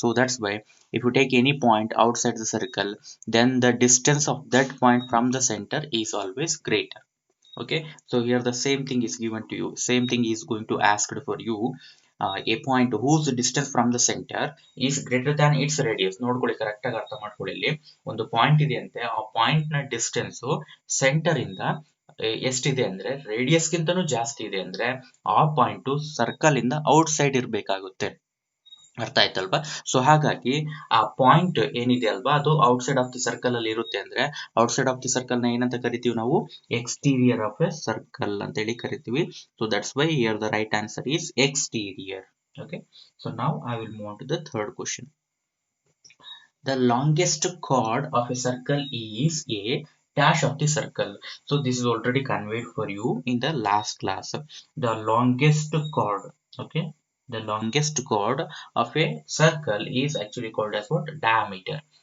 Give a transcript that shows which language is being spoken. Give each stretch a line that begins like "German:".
English: So that's why if you take any point outside the circle, then the distance of that point from the center is always greater. Okay, so here the same thing is given to you, same thing is going to ask for you. A point whose distance from the center is greater than its radius.
Kannada: ನೋಡ್ಕೊಳ್ಳಿ correct ಆಗಿ ಅರ್ಥ ಮಾಡ್ಕೊಳ್ಳಿ. ಇಲ್ಲಿ ಒಂದು point ಇದೆ ಅಂತೆ, ಆ point ನ ಡಿಸ್ಟೆನ್ಸ್ ಸೆಂಟರ್ ಇಂದ ಎಷ್ಟಿದೆ ಅಂದ್ರೆ ರೇಡಿಯಸ್ ಗಿಂತನೂ ಜಾಸ್ತಿ ಇದೆ ಅಂದ್ರೆ ಆ ಪಾಯಿಂಟ್ ಸರ್ಕಲ್ ಇಂದ ಔಟ್ ಸೈಡ್ ಇರ್ಬೇಕಾಗುತ್ತೆ. ಅರ್ಥ ಆಯ್ತಲ್ವಾ? ಸೊ ಹಾಗಾಗಿ ಆ ಪಾಯಿಂಟ್ ಏನಿದೆ ಅಲ್ವಾ ಅದು ಔಟ್ಸೈಡ್ ಆಫ್ ದಿ ಸರ್ಕಲ್ ಅಲ್ಲಿ ಇರುತ್ತೆ ಅಂದ್ರೆ ಔಟ್ಸೈಡ್ ಆಫ್ ದಿ ಸರ್ಕಲ್ ನ ಏನಂತ ಕರಿತೀವಿ ನಾವು?
English: exterior of a circle
Kannada: ಅಂತ ಹೇಳಿ ಕರಿತೀವಿ.
English: So that's why here the right answer is exterior. Okay, so now I will move on to the third question. The longest chord of a circle is a dash of the circle. So this is already conveyed for you in the last class. The longest chord, okay, the longest chord of a circle is actually called as what? Diameter.